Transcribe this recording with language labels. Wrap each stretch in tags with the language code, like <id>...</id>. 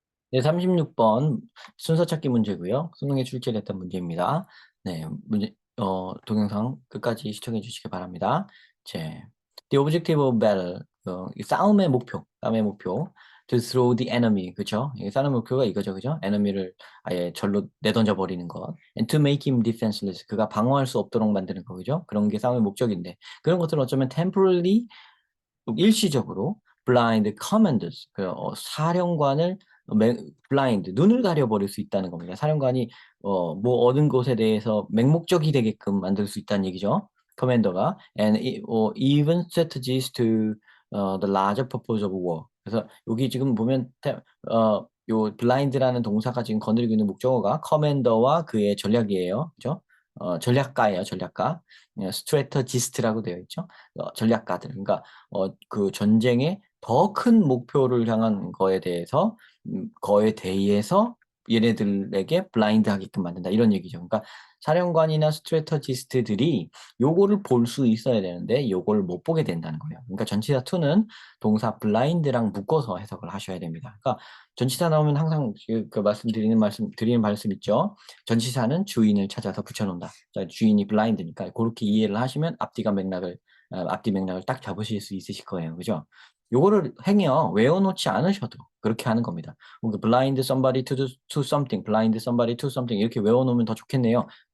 <ko>네, 36번 순서 찾기 문제고요. 수능에 출제됐던 문제입니다. 네, 동영상 끝까지 시청해 주시기 바랍니다.</ko> <en>제, The objective of battle,</en> <ko>이 싸움의 목표,</ko> <en>to throw the enemy, 그죠?</en> <ko>이 싸움의 목표가 이거죠, 그죠? enemy를 아예 절로 내던져 버리는 것,</ko> <en>and to make him defenseless,</en> <ko>그가 방어할 수 없도록 만드는 거, 그죠? 그런 게 싸움의 목적인데, 그런 것들은 어쩌면 temporarily 일시적으로</ko> <en>blind commanders,</en> <ko>사령관을 블라인드, 눈을 가려버릴 수 있다는 겁니다. 사령관이 뭐 얻은 것에 대해서 맹목적이 되게끔 만들 수 있다는 얘기죠.</ko> <en>커맨더가 and even strategies to the larger purpose of war.</en> <ko>그래서 여기 지금 보면 요 블라인드라는 동사가 지금 건드리고 있는 목적어가 커맨더와 그의 전략이에요. 그죠? 전략가예요, 전략가. 스트래터지스트라고 되어 있죠. 전략가들. 그러니까 그 전쟁의 더 큰 목표를 향한 거에 대해서 거에 대해서 얘네들에게 블라인드 하게끔 만든다 이런 얘기죠. 그러니까 사령관이나 스트래터지스트들이 요거를 볼 수 있어야 되는데 요걸 못 보게 된다는 거예요. 그러니까 전치사 to는 동사 블라인드랑 묶어서 해석을 하셔야 됩니다. 그러니까 전치사 나오면 항상 드리는 말씀 있죠. 전치사는 주인을 찾아서 붙여놓는다. 자, 주인이 블라인드니까 그렇게 이해를 하시면 앞뒤 맥락을 딱 잡으실 수 있으실 거예요. 그죠? 요거를 행여 외워놓지 않으셔도 그렇게 하는 겁니다.</ko> <en>blind somebody to something, blind somebody to something</en> <ko>이렇게 외워놓으면 더 좋겠네요.</ko>